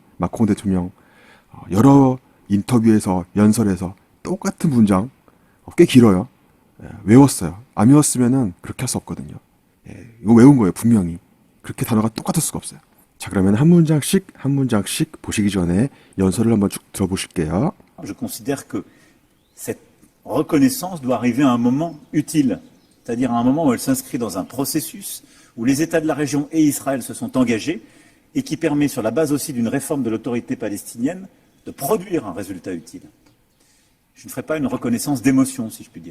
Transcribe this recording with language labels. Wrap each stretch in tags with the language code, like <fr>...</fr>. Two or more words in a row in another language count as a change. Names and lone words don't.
<ko>마크롱 대통령 여러 인터뷰에서 연설에서 똑같은 문장 꽤 길어요. 외웠어요. 안 외웠으면은 그렇게 할 수 없거든요. 이거 외운 거예요. 분명히. 그렇게 단어가 똑같을 수가 없어요. 자, 그러면 한 문장씩 보시기 전에 연설을 한번 쭉 들어보실게요.</ko> <fr>Je considère que cette reconnaissance doit arriver à un moment utile, c'est-à-dire à un moment où elle s'inscrit dans un processus où les États de la région et Israël se sont engagés et qui permet, sur la base aussi d'une réforme de l'autorité palestinienne, de produire un résultat utile. Je ne ferai pas une reconnaissance d'émotion, si je puis dire.</fr>